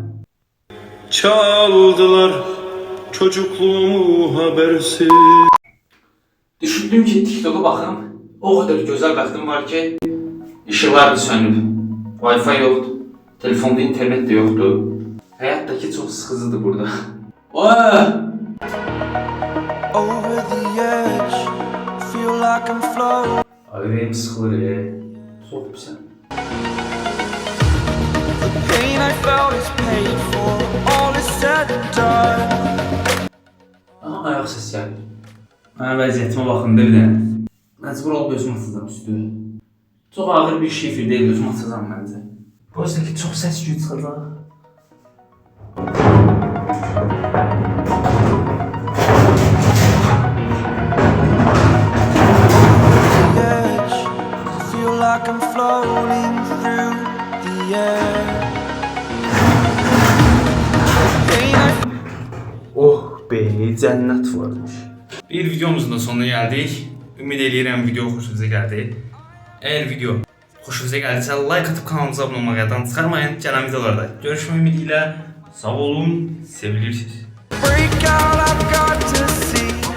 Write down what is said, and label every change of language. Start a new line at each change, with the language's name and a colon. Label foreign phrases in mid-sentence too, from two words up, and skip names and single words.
Turkish: Çaldılar çocukluğumu habersiz.
Azerbaijani: Düşündüm ki TikTok'a baxım.
Turkish: O kadar
Azerbaijani: gözəl bəxtim var ki, işıqlar da sönüb. Wi-Fi yoxdur. Telefonda internet də yoxdur. Həyatdakı çox sıxıcıdır burada.
English: Over the edge, feel like I'm floating.
Azerbaijani: Ürəyim sıxılır. Çox pisən.
English: The pain I felt is paid for, all is said and done.
Azerbaijani: Aha, ayaq səs gəlir. Mənim vəziyyətimə baxın da bir dənə. Məcbur olub özüm atacam üstü. Çox ağır bir şifir deyil, özüm atacam məncə.
Turkish: Bu yüzden
Azerbaijani: ki çox səs gücü çıxacaq.
English: Edge, feel like I'm floating through the air. Pain I Oh be,
Azerbaijani: cənnət varmış. Bir videomuzun da sonuna gəldik. Ümid edirəm video xoşunuza gəldi. Əgər video xoşunuza gəldisə like atıb kanalımıza abunə olmağı yaddan çıxarmayın. Gələn videolarda görüşmək ümidi ilə sağ olun, sevilirsiniz.
English: break out, I've got to see